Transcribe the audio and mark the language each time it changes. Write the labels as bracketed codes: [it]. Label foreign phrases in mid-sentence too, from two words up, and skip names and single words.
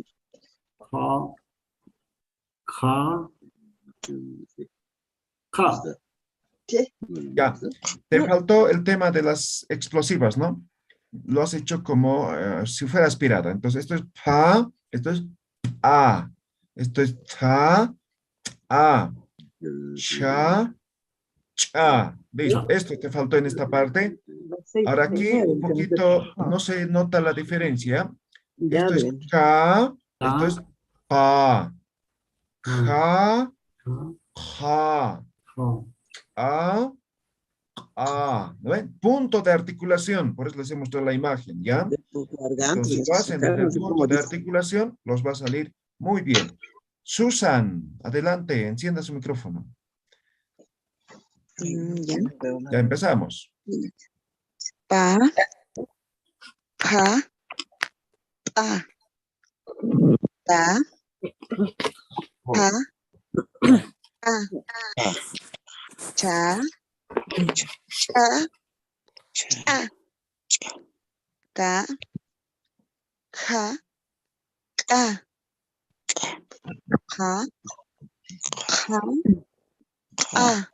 [es] Ka, ka, ka. ¿Qué? Ya. Te faltó el tema de las explosivas, ¿no? Lo has hecho como si fuera aspirada. Entonces, esto es pa, esto es a, esto es ta, a, cha, cha. Listo. Cha. Esto te faltó en esta parte. Los seis, Ahora seis, aquí nueve, un tenemos que- poquito no se nota la diferencia. Ya Esto es ven. ka, esto Ta, es pa, ka, ja, ka, ja, ka. a, ¿no ven? Punto de articulación, por eso les he mostrado la imagen, ¿ya? De tus gargantas, Entonces, de si lo sus hacen desde sacaron, el no sé punto cómo de dice. articulación, los va a salir muy bien. Susan, adelante, encienda su micrófono. Ya. Ya empezamos. Pa, pa, pa, ta, pa, pa, ah, cha, cha, cha, ta, ja, ka, ja, ja, a,